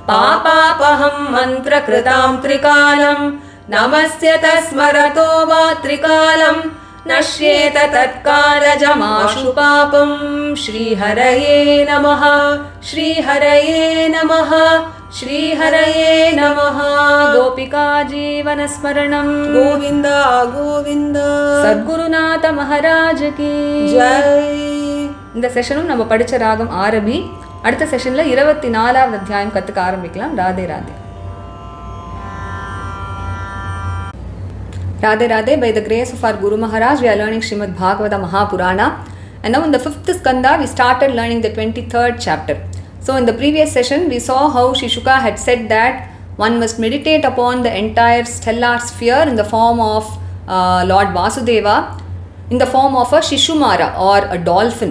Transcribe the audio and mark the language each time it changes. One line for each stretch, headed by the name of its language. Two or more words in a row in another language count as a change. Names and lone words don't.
Sanskrit: पापापहं मन्त्रकृतां त्रिकालं नमस्य तस्मरतो वा त्रिकालं नश्येत तत्कालजमाशु पापं श्रीहरये नमः श्रीहरये नमः श्रीहरये नमः गोपिका जीवनस्मरणं गोविन्द गोविन्द
Hindi: सद्गुरुनाथ महाराज की जय.
Tamil: இந்த செஷனும் நம்ம படிச்ச ராகம் ஆரபி. அடுத்த செஷன்ல 24வது அத்தியாயம் கத்துக்க ஆரம்பிக்கலாம். ராதே ராதே.
English: Radhe Radhe, by the grace of our Guru Maharaj, we are learning Srimad Bhagavatam Mahapurana. And now in the 5th skanda, we started learning the 23rd chapter. So in the previous session, we saw how Shishuka had said that one must meditate upon the entire stellar sphere in the form of Lord Vasudeva, in the form of a Shishumara or a dolphin.